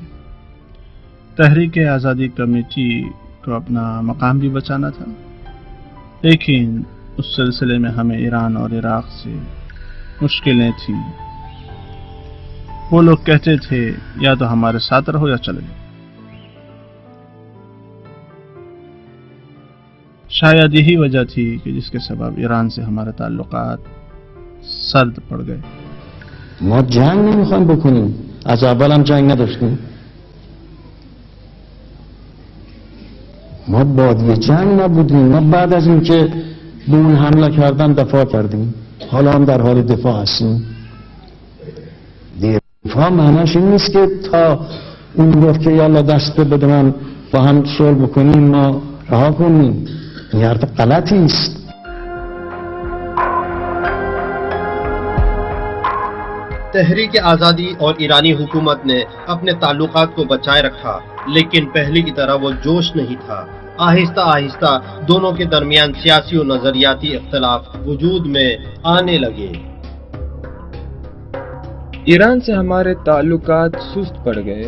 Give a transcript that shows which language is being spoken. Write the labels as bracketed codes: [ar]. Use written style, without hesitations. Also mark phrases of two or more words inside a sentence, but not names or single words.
[ur] تحریک آزادی کمیٹی کو اپنا مقام بھی بچانا تھا، لیکن اس سلسلے میں ہمیں ایران اور عراق سے مشکلیں تھیں۔ وہ لوگ کہتے تھے یا تو ہمارے ساتھ رہو یا چلے جاؤ. شاید یہی وجہ تھی کہ جس کے سبب ایران سے ہمارے تعلقات سرد پڑ گئے. [fa] ما جنگ نمیخوایم بکنیم، از اول هم جنگ نداشتیم. ما بادی جنگ نبودیم، ما بعد از اینکه به اون حمله کردن دفاع کردیم، حالا هم در حال دفاع هستیم. دفاع معنیش این نیست که تا اون گفت که یالا دست بده من با هم صلح بکنیم ما رها کنیم. این حرف غلطی است. [ur] تحریک آزادی اور ایرانی حکومت نے اپنے تعلقات کو بچائے رکھا، لیکن پہلے کی طرح وہ جوش نہیں تھا. آہستہ آہستہ دونوں کے درمیان سیاسی و نظریاتی اختلاف وجود میں آنے لگے. ایران سے ہمارے تعلقات سست پڑ گئے.